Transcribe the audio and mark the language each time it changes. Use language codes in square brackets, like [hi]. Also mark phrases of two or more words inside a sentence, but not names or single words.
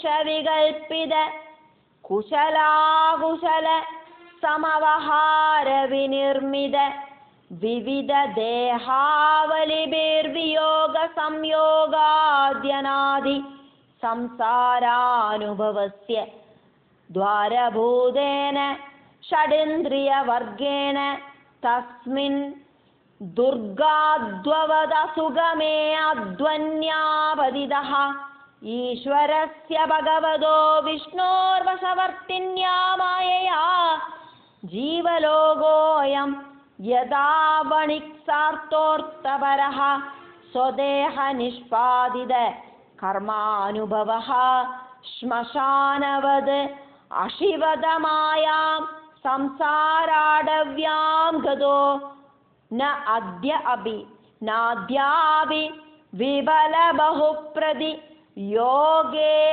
[sa] വികൽപ്പിത കുശലാകുശല സമവഹാര വിനിർമ്മിത വിവിധ ദേഹാവലിഭിർവിയോഗ സംയോഗാദ്യനാദി സംസാരാനുഭവസ്യ ദ്വാരഭൂതേന ഷഡിന്ദ്രിയവർഗേണ തസ്മിൻ ദുർഗാദ്വവദസുഗമേ അധ്വന്യാപതിതഃ ഈശ്വരസ്യ ഭഗവതോ വിഷ്ണോർവശവർത്തിന്യാ മായയാ जीवलोकोऽयं यदा वणिक्सार्थोऽर्थपरः स्वदेहनिष्पादित कर्मानुभवः श्मशानवद् अशिवदमायां संसाराडव्यां गतो न अद्य अपि नाद्यापि विबलबहुप्रति योगे